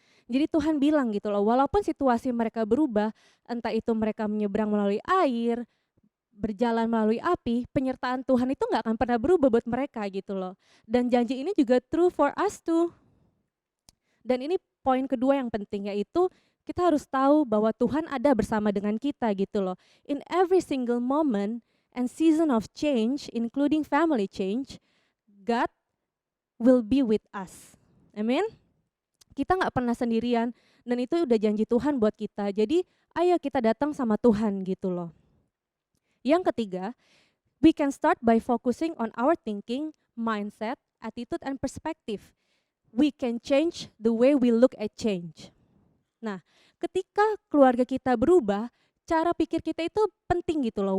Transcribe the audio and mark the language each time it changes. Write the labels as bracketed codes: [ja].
[id] Jadi Tuhan bilang gitu loh, walaupun situasi mereka berubah, entah itu mereka menyeberang melalui air, berjalan melalui api, penyertaan Tuhan itu nggak akan pernah berubah buat mereka gitu loh. Dan janji ini juga [en] true for us too. [id] Dan ini poin kedua yang penting, yaitu kita harus tahu bahwa Tuhan ada bersama dengan kita gitu loh. [en] In every single moment and season of change, including family change, God will be with us. [id] Amin. Kita nggak pernah sendirian dan itu udah janji Tuhan buat kita. Jadi ayo kita datang sama Tuhan gitu loh. Yang ketiga, [en] we can start by focusing on our thinking, mindset, attitude, and perspective. We can change the way we look at change. [id] Nah, ketika keluarga kita berubah, cara pikir kita itu penting gitu loh.